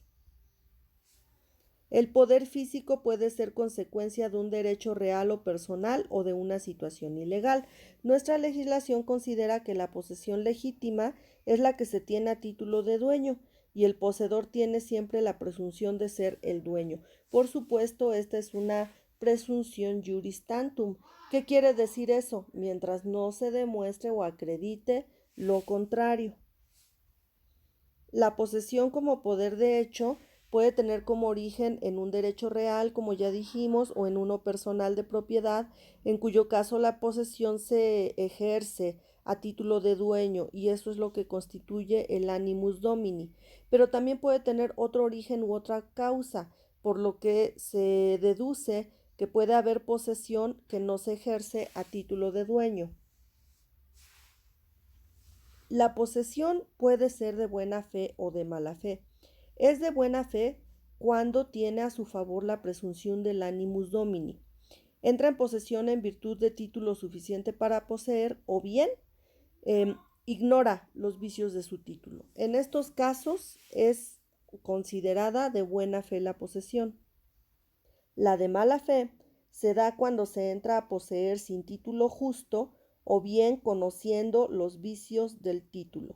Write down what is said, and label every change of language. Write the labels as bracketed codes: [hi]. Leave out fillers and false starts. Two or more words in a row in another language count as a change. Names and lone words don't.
[es] El poder físico puede ser consecuencia de un derecho real o personal o de una situación ilegal. Nuestra legislación considera que la posesión legítima es la que se tiene a título de dueño, y el poseedor tiene siempre la presunción de ser el dueño. Por supuesto, esta es una presunción [la] juris tantum. [es] ¿Qué quiere decir eso? Mientras no se demuestre o acredite lo contrario. La posesión como poder de hecho puede tener como origen en un derecho real, como ya dijimos, o en uno personal de propiedad, en cuyo caso la posesión se ejerce a título de dueño, y eso es lo que constituye el [la] animus domini. [es] Pero también puede tener otro origen u otra causa, por lo que se deduce que puede haber posesión que no se ejerce a título de dueño. La posesión puede ser de buena fe o de mala fe. Es de buena fe cuando tiene a su favor la presunción del [la] animus domini. [es] Entra en posesión en virtud de título suficiente para poseer, o bien ignora los vicios de su título. En estos casos es considerada de buena fe la posesión. La de mala fe se da cuando se entra a poseer sin título justo, o bien conociendo los vicios del título.